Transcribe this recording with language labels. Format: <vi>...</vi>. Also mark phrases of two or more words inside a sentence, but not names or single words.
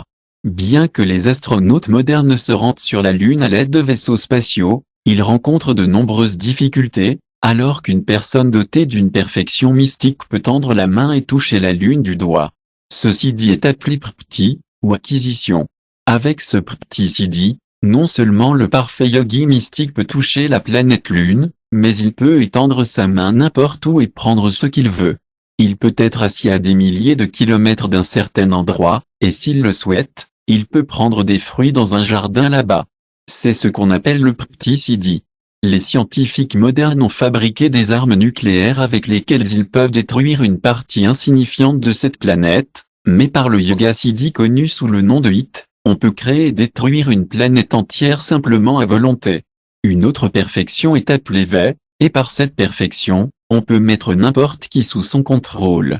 <fr>Bien que les astronautes modernes se rendent sur la Lune à l'aide de vaisseaux spatiaux, ils rencontrent de nombreuses difficultés, alors qu'une personne dotée d'une perfection mystique peut tendre la main et toucher la Lune du doigt. Ceci dit est appelé prapti, ou acquisition. Avec ce prapti siddhi, non seulement le parfait yogi mystique peut toucher la planète Lune, mais il peut étendre sa main n'importe où et prendre ce qu'il veut. Il peut être assis à des milliers de kilomètres d'un certain endroit, et s'il le souhaite, il peut prendre des fruits dans un jardin là-bas. C'est ce qu'on appelle le prapti siddhi. Les scientifiques modernes ont fabriqué des armes nucléaires avec lesquelles ils peuvent détruire une partie insignifiante de cette planète, mais par le yoga siddhi connu sous le nom de HIIT, on peut créer et détruire une planète entière simplement à volonté. Une autre perfection est appelée Vai, et par cette perfection, on peut mettre n'importe qui sous son contrôle.</fr>